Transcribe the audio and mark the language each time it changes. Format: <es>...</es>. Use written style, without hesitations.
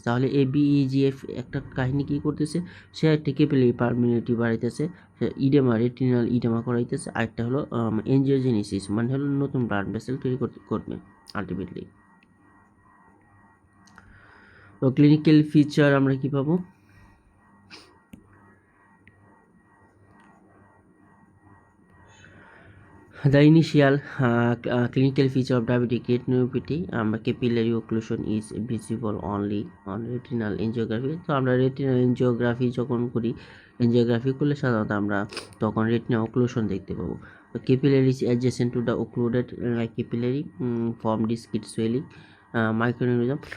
<bn>তাহলে এই বিইজিএফ একটা কাহিনী কী করতেছে, সে একটা capillary permittivity বাড়াইতেছে, oedema retinal oedema করাইতেছে, আরেকটা হলো এনজিওজেনেসিস মানে হলো নতুন ব্লাড ভেসেল তৈরি করবে আলটিমেটলি। তো ক্লিনিক্যাল ফিচার আমরা কি পাবো,</bn> <en>the initial clinical feature of diabetic retinopathy capillary occlusion is visible only on retinal angiography।</en> <bn>তো আমরা রেটিনাল এনজিওগ্রাফি যখন করি, এনজিওগ্রাফি করলে সাধারণত আমরা তখন রেটিনা অক্লুশন দেখতে পাবো।</bn> <en>Capillaries adjacent to the occluded capillary form discrete swelling microaneurysm।</en>